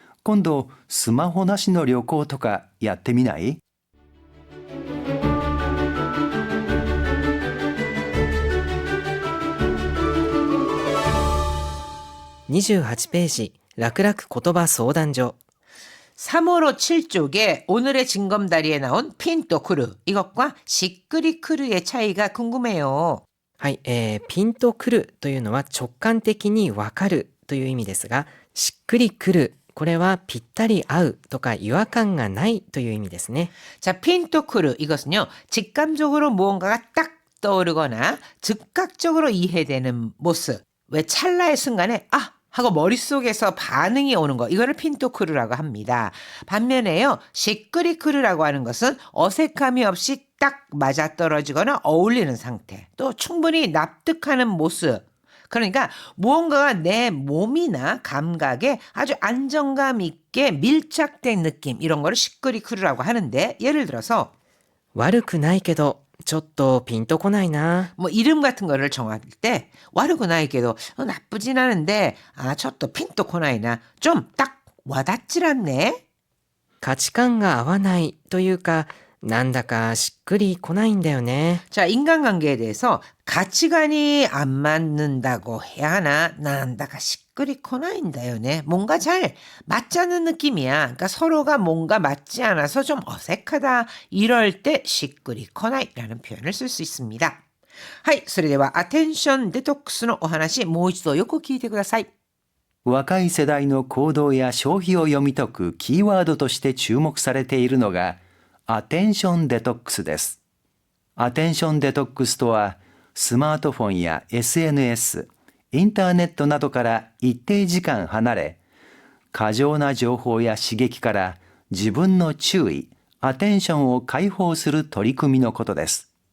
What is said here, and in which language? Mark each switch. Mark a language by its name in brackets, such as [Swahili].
[Japanese] 今度スマホなしの旅行とかやってみない？ 28ページ、楽々言葉相談所。 [Korean] 3호로 7쪽에 오늘의 징검다리에 나온 핀토크르 이것과 시크리크르의 차이가 궁금해요. [Japanese] はい、ピンとくるというのは直感的にわかるという意味ですが、しっくりくる、これはぴったり合うとか違和感がないという意味ですね。 [Korean] 자, 핀토크르 이것은요. 직감적으로 무언가가 딱 떠오르거나 즉각적으로 이해되는 모습. 왜 찰나의 순간에 아! 하고 머릿속에서 반응이 오는 거 이거를 핀토크르라고 합니다. 반면에요. 시크리크르라고 하는 것은 어색함이 없이 딱 맞아떨어지거나 어울리는 상태. 또 충분히 납득하는 모습. 그러니까 무언가가 내 몸이나 감각에 아주 안정감 있게 밀착된 느낌 이런 거를 시크리크르라고 하는데 예를 들어서 [Japanese] 悪くないけどちょっとピンとこないな。 [Korean] 뭐 이름 같은 거를 정할 때 와르구나이게도 나쁘진 않은데 저또 핀또 코나이나 좀 딱 와닿질 않네. [Japanese] 価値観が合わないというか、なんだかしっくりこないんだよね。 [Korean] 자, 인간관계에 대해서 가치관이 안 맞는다고 해야 하나? 난다가 시끄리 코나인다요네. 뭔가 잘 맞지 않는 느낌이야. 그러니까 서로가 뭔가 맞지 않아서 좀 어색하다. 이럴 때 시끄리 코나이라는 표현을 쓸 수 있습니다. [Japanese] はい、それではアテンションデトックスのお話、もう一度よく聞いてください。若い世代の行動や消費を読み解くキーワードとして注目されているのがアテンションデトックスです。アテンションデトックスとは、スマートフォンや SNS、インターネットなどから一定時間離れ、過剰な情報や刺激から自分の注意、アテンションを解放する取り組みのことです。